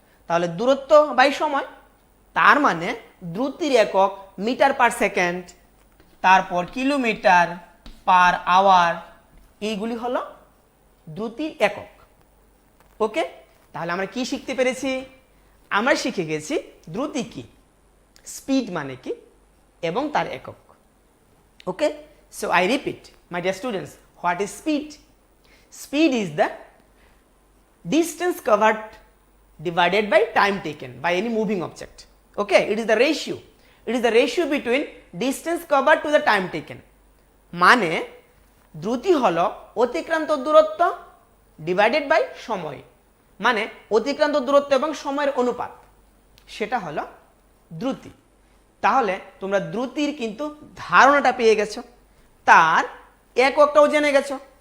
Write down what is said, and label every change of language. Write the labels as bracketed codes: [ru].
[bn] তাহলে দূরত্ব বাই সময়, তার মানে দ্রুতির একক মিটার পার সেকেন্ড, তারপর কিলোমিটার পার আওয়ার, এইগুলি হলো দ্রুতির একক। ওকে, তাহলে আমরা কি শিখতে পেরেছি? আমরা শিখে গেছি দ্রুতি কি, স্পিড মানে কি এবং তার একক। [en] Okay, so I repeat my dear students, what is speed? Speed is the distance covered divided by time taken by any moving object. Okay, it is the ratio. It is the ratio between distance covered to the time taken. [bn] মানে দ্রুতি হলো অতিক্রান্ত দূরত্ব divided by সময়, মানে অতিক্রান্ত দূরত্ব এবং সময়ের অনুপাত, সেটা হলো দ্রুতি। তাহলে তোমরা দ্রুতির কিন্তু ধারণাটা পেয়ে গেছো, তার এককটাও জেনে গেছো।